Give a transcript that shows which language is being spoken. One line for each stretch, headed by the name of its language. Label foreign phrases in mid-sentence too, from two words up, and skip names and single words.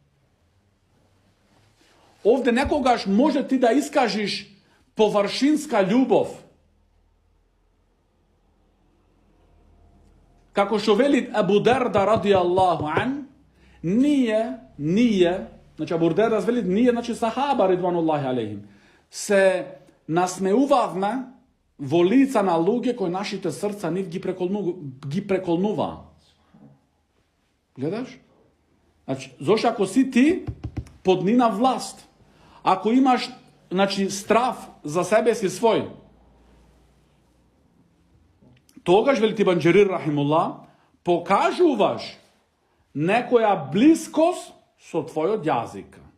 Macedonian: Овде некогаш може ти да искажиш површинска љубов. Како што вели Абу Дарда
Arabic: رضي الله عنه,
Macedonian: ние, значи Абу Дарда вели, ние, значи сахаба
Arabic: رضوان الله عليهم,
Macedonian: се насмеувавме во лица на луѓе кои нашите срца нив ги преколнуваа. Гледаш? Значи, зошто ако си ти под нина власт, ако имаш, значи, страф за себе си свој, тогаш, вели Ибн Џерир рахимуллах, покажуваш некоја блискост со твојот јазик.